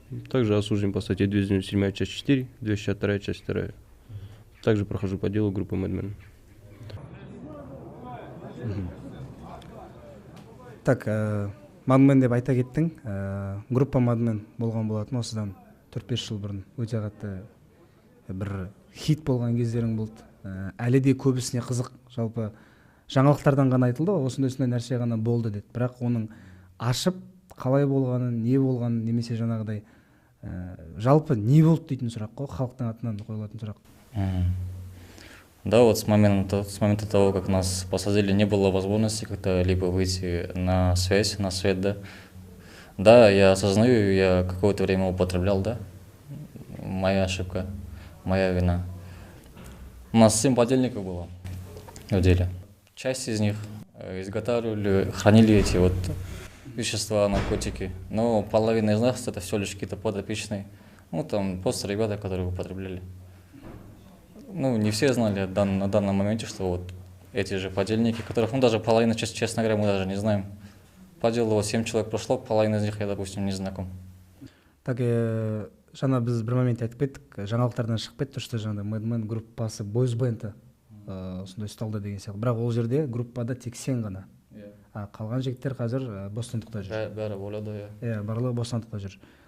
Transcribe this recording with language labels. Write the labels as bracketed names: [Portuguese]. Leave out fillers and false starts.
[Russian] Также осужден по статье 297 часть 4, 262 часть 2. Также прохожу по делу группы Mad Men. [Kazakh] Так, Mad Men деп айта кеттің. Группа Mad Men болған болатын осыдан 4-5 жыл бұрын. Өте қатты бір хит болған кездерің болды. Әлі де көбісіне қызық. Жалпы жаңалықтардан ғана айтылды, осындай нәрсе ғана болды деді. Бірақ оның ашып, қалай болғанын, не болғанын, немесе жаңағыдай жалпы не болды дейтін сұрақ қой, халықтың атынан қойылатын сұрақ. [Russian] Да, вот с момента того, как нас посадили, не было возможности как-то либо выйти на связь, на свет, да. Да, я осознаю, я какое-то время употреблял, да. Моя ошибка, моя вина. У нас 7 подельников было в деле. Часть из них изготавливали, хранили эти вот вещества, наркотики. Но половина из нас это все лишь какие-то подопечные. Ну, там просто ребята, которые употребляли. Ну, не все знали на данном моменте, что вот эти же подельники, которых, ну, даже половина, честно говоря, мы даже не знаем. По делу вот 7 человек прошло, половина из них я, допустим, не знаком. [Kazakh] Так, жаңа біз бір момент айтып кеттік, жаңалықтардан шығып кетті, что жаңағыдай Mad Men группасы бойз бенді осындай ұсталды деген сияқты. Бірақ ол жерде группада тек сен ғана. Қалған жігіттер қазір бостандықта жүр. Бәрі болады, иә. Барлығы бостандықта жүр.